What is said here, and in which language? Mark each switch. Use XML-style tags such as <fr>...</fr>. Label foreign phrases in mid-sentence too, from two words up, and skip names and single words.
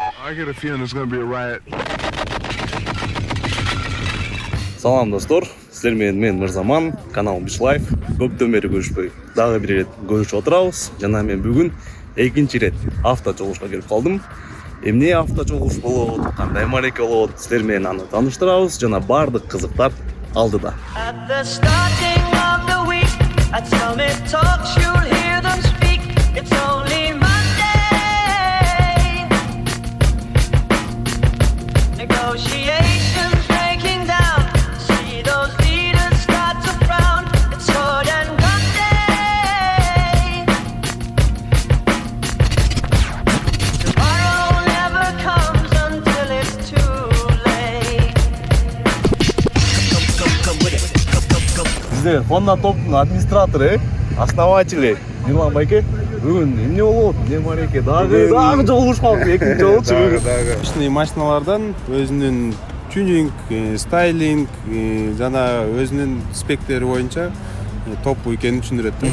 <en>I get a feeling there's gonna be a riot.</en> <ky>Салам достор, сіздер мен Мырзаман, канал Бишлайф. Көптен бері көрүшпөй, дагы бир рет көрүшүп отурабыз. Жана мен бүгүн экинчи рет авто чогулушка келип калдым. Эмне авто чогулуш болот, кандай мареке болот, сіздер менен аны тааныштырабыз жана бардык кызыктар алдыда.</ky> <en>At the starting of the week, at Summit Talks you'll hear them speak. It's only Monday. Negotiations breaking down. See those leaders start to frown. It's sword and gun day. Tomorrow never comes until it's too late. Come with it.</en> <ky>Бизде Honda топтун администратору, основатели Мирлан байке бүгүн эмне болот, эмне мареке, дагы чогулуш калды, экинчи жолчу бүгүн. Обычный машиналардан өзүнүн тюнинг, стайлинг жана өзүнүн спектери боюнча топ экенин түшүндүрөт да.</ky>